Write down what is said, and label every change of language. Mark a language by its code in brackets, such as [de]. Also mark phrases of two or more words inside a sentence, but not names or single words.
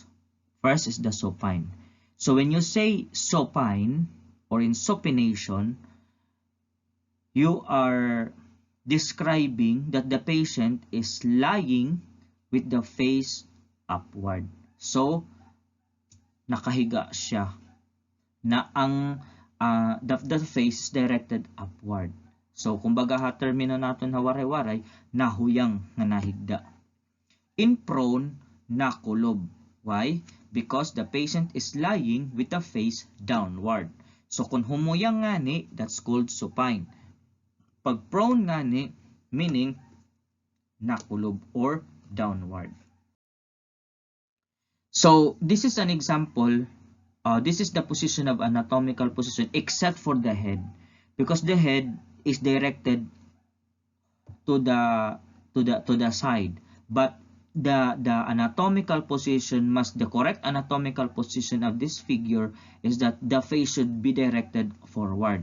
[en] First is the supine. So when you say supine or in supination, you are describing that the patient is lying with the face upward. So, [tl] nakahiga siya na ang [en] the face is directed upward. So, [war] kumbaga ha termino naton na waray-waray, nahuyang nga nahigda. [en] In prone, nakulob. Why? Because the patient is lying with the face downward. So, [war] kung humuyang ngani, [en] that's called supine. Pag prone ngani, meaning nakulob or downward. So, this is an example. This is the position of anatomical position except for the head. Because the head is directed to the side, but the anatomical position the correct anatomical position of this figure is that the face should be directed forward.